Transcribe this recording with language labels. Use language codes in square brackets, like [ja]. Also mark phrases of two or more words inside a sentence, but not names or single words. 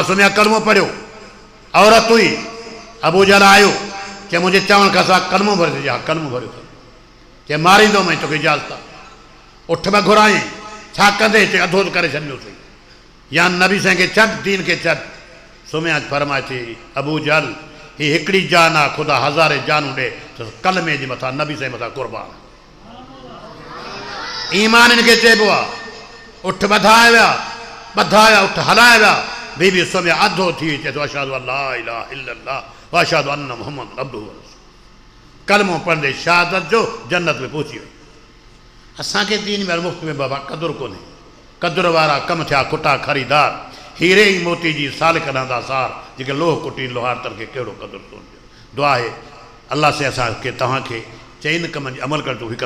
[sd] सुम्हिया कलमो पढ़ियो औरत हुई अबू जहल आयो चए मुंहिंजे चवण खां सवाइ कलमो भरे हा कलमो भरियो अथई चए मारींदोमांइ तोखे इजाज़त आहे उठ में घुराई छा कंदे चए अधो करे छॾियोसीं या नबी साईं खे छॾ दीन खे छॾ सुम्हिया फरमाए थी अबू जहल हीअ हिकिड़ी जान आहे ख़ुदा हज़ारे जानूं ॾे त कलमे जे मथां नबी साईं मथां क़ुर्बान ईमान हिन खे चइबो आहे उठ ॿधाए विया उठ हलाए विया बीबी सुम्हिया अधो थी चए थो [ar] أشهد أن لا إله إلا الله وأشهد أن محمد عبده ورسوله [sd] कलमो पढ़ंदे शहादत जो जन्नत में पहुची वई असांखे दीन में मुफ़्त में बाबा क़दुरु कोन्हे क़दुरु वारा कम थिया खुटा ख़रीदार हीरे ई मोती जी साल कढंदा सार जेके लोह कुटी लोहार तर खे कहिड़ो क़दुरु थो दुआ आहे अलाह से असांखे तव्हांखे चइनि कमनि जी अमल करण जो हिकु